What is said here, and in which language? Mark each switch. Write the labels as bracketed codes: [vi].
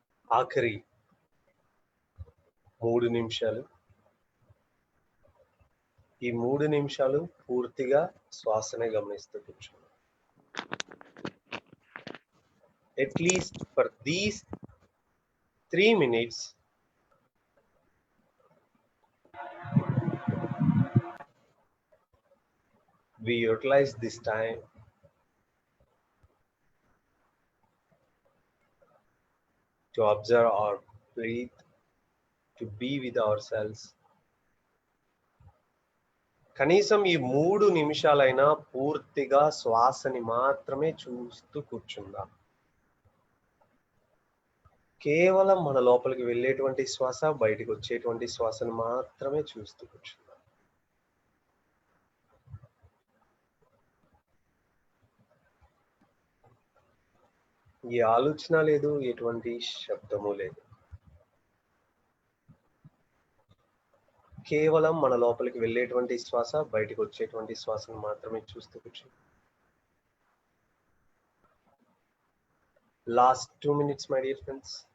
[te] ఆఖరి 3 నిమిషాలు. ఈ 3 నిమిషాలు పూర్తిగా శ్వాసనే గమనిస్తూ కూర్చున్నాం. [en] At least for these 3 minutes, we utilize this time to observe our breath, to be with ourselves. [te] కనీసం ఈ 3 నిమిషాలైనా పూర్తిగా శ్వాసని మాత్రమే చూస్తూ కూర్చుందాం. కేవలం మన లోపలికి వెళ్ళేటువంటి శ్వాస, బయటకు వచ్చేటువంటి శ్వాసను మాత్రమే చూస్తూ కూర్చుందాం. ఏ ఆలోచన లేదు, ఎటువంటి శబ్దము లేదు. కేవలం మన లోపలికి వెళ్ళేటువంటి శ్వాస, బయటకు వచ్చేటువంటి శ్వాసను మాత్రమే చూస్తూ కూర్చుందాం. [en] Last 2 minutes, my dear friends.